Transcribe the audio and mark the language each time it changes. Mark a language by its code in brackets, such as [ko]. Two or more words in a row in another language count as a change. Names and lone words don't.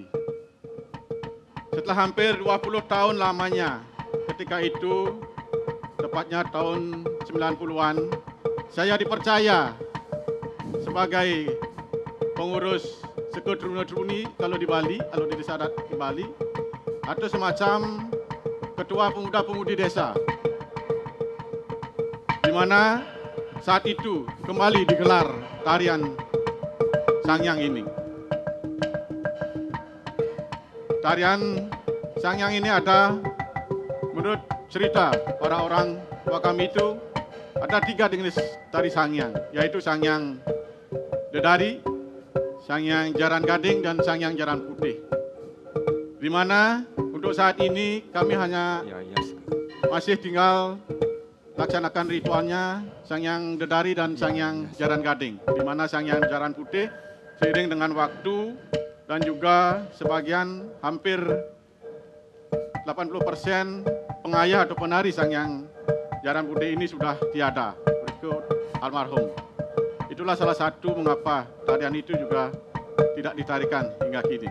[id] Setelah hampir 20 tahun lamanya, ketika itu, tepatnya tahun 90-an, saya dipercaya sebagai pengurus Sekedruni kalau di Bali, kalau di Desa Adat di Bali, atau semacam ketua pemuda-pemudi desa, di mana saat itu kembali digelar tarian Sangyang ini. Tarian Sangyang ini ada, menurut cerita orang-orang tua kami itu, ada 3 jenis tari Sangyang, yaitu Sangyang Dedari, Sangyang Jaran Gading, dan Sangyang Jaran Putih. Di mana untuk saat ini kami hanya masih tinggal laksanakan ritualnya Sangyang Dedari dan Sangyang Jaran Gading, di mana Sangyang Jaran Putih seiring dengan waktu dan juga sebagian hampir 80% pengayah atau penari Sangyang Jaran Putih ini sudah tiada, berikut almarhum. Itulah salah satu mengapa tarian itu juga tidak ditarikan hingga kini.